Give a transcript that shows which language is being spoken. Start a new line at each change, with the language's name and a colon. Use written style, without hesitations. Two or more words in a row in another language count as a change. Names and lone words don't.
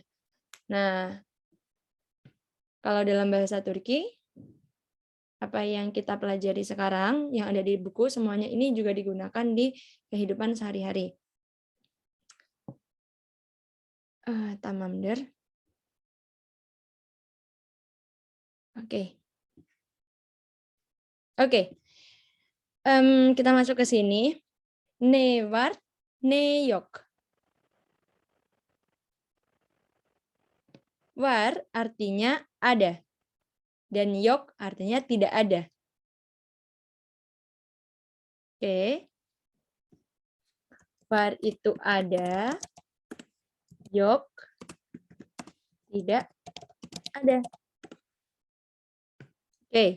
Indonesian: Nah, kalau dalam bahasa Turki, apa yang kita pelajari sekarang, yang ada di buku, semuanya ini juga digunakan di kehidupan sehari-hari.
Turkish: Tamamdır.
Indonesian: Oke. Kita masuk ke sini.
Turkish: Ne var, ne yok.
Indonesian: Var artinya ada. Dan yok artinya tidak ada. Oke. Var itu ada. Yok Tidak ada. Oke.